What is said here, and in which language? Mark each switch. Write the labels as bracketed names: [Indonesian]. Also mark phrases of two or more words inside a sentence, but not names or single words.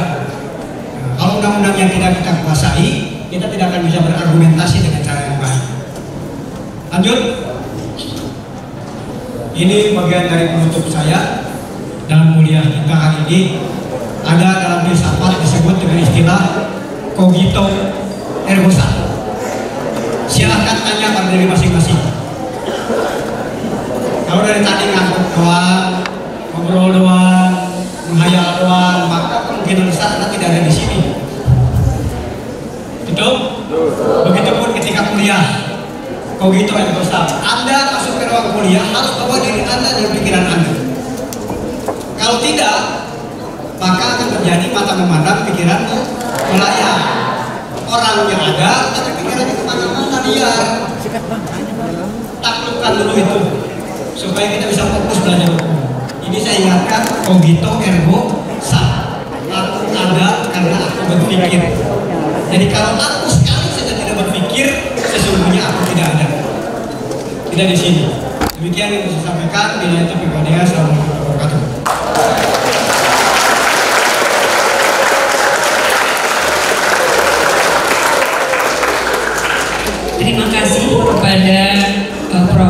[Indonesian] Nah, kalau undang-undang yang tidak kita kuasai, kita tidak akan bisa berargumentasi dengan cara yang baik. Lanjut. Ini bagian dari penutup saya dalam kuliah kita hari ini. Ada dalam filsafat disebut dengan istilah [Latin] cogito ergo sum. [Indonesian] Silahkan tanya pada diri masing-masing. Kalau dari tadi ngangkut doang, ngobrol doang, menghayal doang, maka kemungkinan besar Anda tidak ada di sini. Betul? Begitupun ketika kuliah, [Latin] Cogito ergo sum. [Indonesian] Anda masuk ke ruang kuliah harus bawa diri Anda dan pikiran Anda. Kalau tidak, maka akan terjadi mata memandang, pikiranmu melayang. Orang yang ada, tapi pikirannya kemana-mana liar. Taklukkan dulu itu, supaya kita bisa fokus belajar hukum. Ini saya ingatkan, [Latin] cogito ergo sum. [Indonesian] Aku ada karena aku berpikir. Jadi kalau aku sekali saja tidak berpikir, sesungguhnya aku tidak ada. Tidak di sini. Demikian yang saya sampaikan. Bila itu pribadi, [Arabic] السلام عليكم ورحمة الله وبركاته. [Indonesian] Terima kasih kepada Prof.